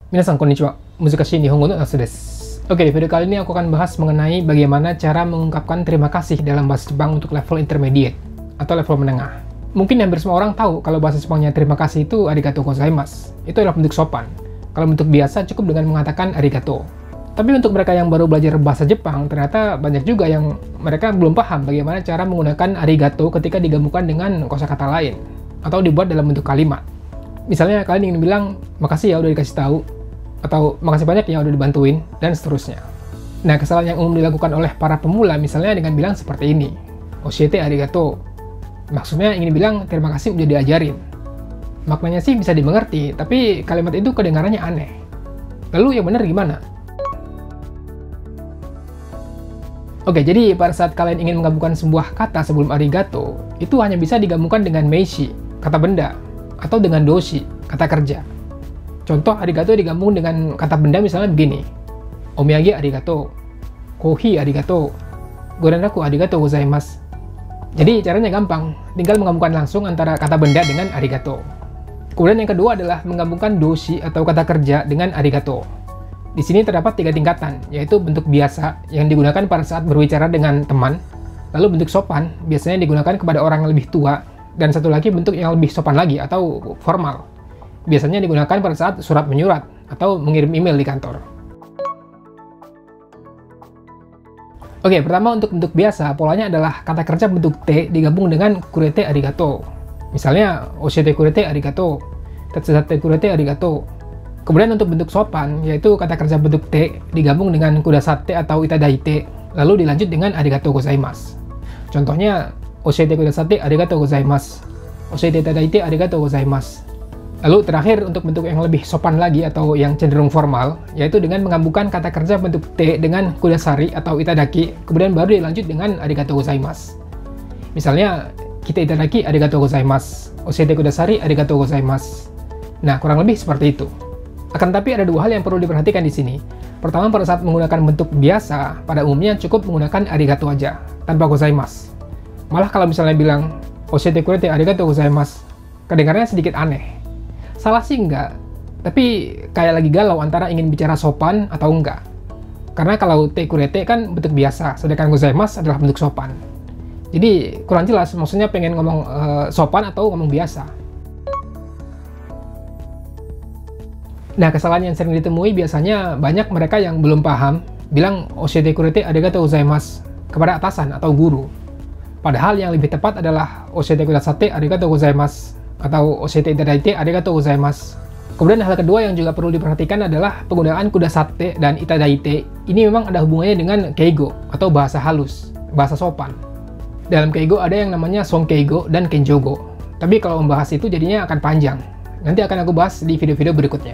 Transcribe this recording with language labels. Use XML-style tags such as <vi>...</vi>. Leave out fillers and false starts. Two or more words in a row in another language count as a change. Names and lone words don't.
<ja>みなさんこんにちは、難しい日本語のナツです.</ja> <id>Oke, di video kali ini aku akan bahas mengenai bagaimana cara mengungkapkan terima kasih dalam bahasa Jepang untuk level intermediate atau level menengah. Mungkin hampir semua orang tahu kalau bahasa Jepangnya terima kasih itu</id> <ja>ありがとうございます.</ja> <id>Itu adalah bentuk sopan. Kalau bentuk biasa cukup dengan mengatakan arigatou. Tapi untuk mereka yang baru belajar bahasa Jepang, ternyata banyak juga yang mereka belum paham bagaimana cara menggunakan arigatou ketika digabungkan dengan kosakata lain atau dibuat dalam bentuk kalimat. Misalnya kalian ingin bilang, makasih ya udah dikasih tahu, atau makasih banyak ya udah dibantuin, dan seterusnya. Nah, kesalahan yang umum dilakukan oleh para pemula misalnya dengan bilang seperti ini,</id> <ja>教えてありがとう.</ja> <id>Maksudnya ingin bilang terima kasih udah diajarin. Maknanya sih bisa dimengerti, tapi kalimat itu kedengarannya aneh. Lalu yang benar gimana? Oke, jadi pada saat kalian ingin menggabungkan sebuah kata sebelum arigatou, itu hanya bisa digabungkan dengan meishi, kata benda, atau dengan doshi, kata kerja. Contoh arigatou digabung dengan kata benda misalnya begini,</id> <ja>お土産ありがとう、コーヒーありがとう、ご連絡ありがとうございます.</ja> <id>Jadi caranya gampang, tinggal menggabungkan langsung antara kata benda dengan arigatou. Kemudian yang kedua adalah menggabungkan doshi atau kata kerja dengan arigatou. Di sini terdapat 3 tingkatan, yaitu bentuk biasa yang digunakan pada saat berbicara dengan teman, lalu bentuk sopan biasanya digunakan kepada orang yang lebih tua, dan satu lagi bentuk yang lebih sopan lagi atau formal. Biasanya digunakan pada saat surat menyurat atau mengirim email di kantor. Oke, pertama untuk bentuk biasa, polanya adalah kata kerja bentuk T digabung dengan</id> <ja>くれてありがとう. Misalnya, 教えてくれてありがとう、手伝ってくれてありがとう.</ja> <id>Kemudian untuk bentuk sopan, yaitu kata kerja bentuk T digabung dengan kudasatte atau itadaite, lalu dilanjut dengan</id> <ja>ありがとうございます. Contohnya, 教えてくださってありがとうございます、教えていただいてありがとうございます.</ja> <id>Lalu terakhir untuk bentuk yang lebih sopan lagi atau yang cenderung formal, yaitu dengan menggabungkan kata kerja bentuk T dengan kudasari atau itadaki, kemudian baru dilanjut dengan</id> <ja>ありがとうございます. Misalnya, きたいただきありがとうございます、教えてくださりありがとうございます.</ja> <id>Nah, kurang lebih seperti itu. Akan tapi ada 2 hal yang perlu diperhatikan di sini. Pertama, pada saat menggunakan bentuk biasa, pada umumnya cukup menggunakan arigatou aja, tanpa gozaimasu. Malah kalau misalnya bilang,</id> <ja>教えてくれてありがとうございます,</ja> <id>kedengarannya sedikit aneh. Salah sih enggak, tapi kayak lagi galau antara ingin bicara sopan atau enggak. Karena kalau</id> <ja>てくれて</ja> <id>kan bentuk biasa, sedangkan gozaimasu adalah bentuk sopan. Jadi kurang jelas, maksudnya pengen ngomong sopan atau ngomong biasa. Nah, kesalahan yang sering ditemui biasanya banyak mereka yang belum paham bilang</id> <ja>教えてくれてありがとうございます</ja> <id>kepada atasan atau guru. Padahal yang lebih tepat adalah</id> <ja>教えてくださってありがとうございます</ja> <id>atau</id> <ja>教えていただいてありがとうございます.</ja> <id>Kemudian hal kedua yang juga perlu diperhatikan adalah penggunaan kudasatte dan itadaite. Ini memang ada hubungannya dengan keigo atau bahasa halus, bahasa sopan. Dalam keigo ada yang namanya sonkeigo dan kenjogo. Tapi kalau membahas itu jadinya akan panjang. Nanti akan aku bahas di video-video berikutnya.</id>